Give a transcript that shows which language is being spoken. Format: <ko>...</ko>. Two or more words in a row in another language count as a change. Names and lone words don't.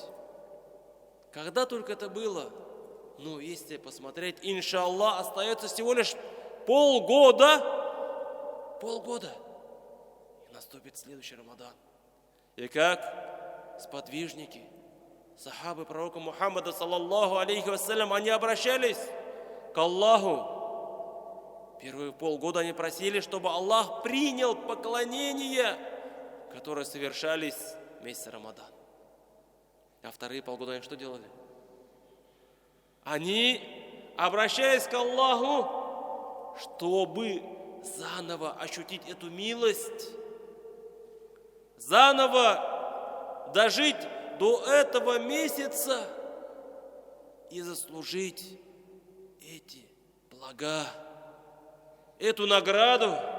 <ru>Когда только это было? Ну, если посмотреть, иншаллах, остается всего лишь полгода. Полгода. И наступит следующий Рамадан. И как сподвижники, сахабы пророка Мухаммада,</ru> <ar>صلى الله عليه وسلم,</ar> <ru>они обращались к Аллаху. Первые полгода они просили, чтобы Аллах принял поклонения, которые совершались в месяц Рамадан. А вторые полгода они что делали? Они обращались к Аллаху, чтобы заново ощутить эту милость, заново дожить до этого месяца и заслужить эти блага, эту награду.</ru>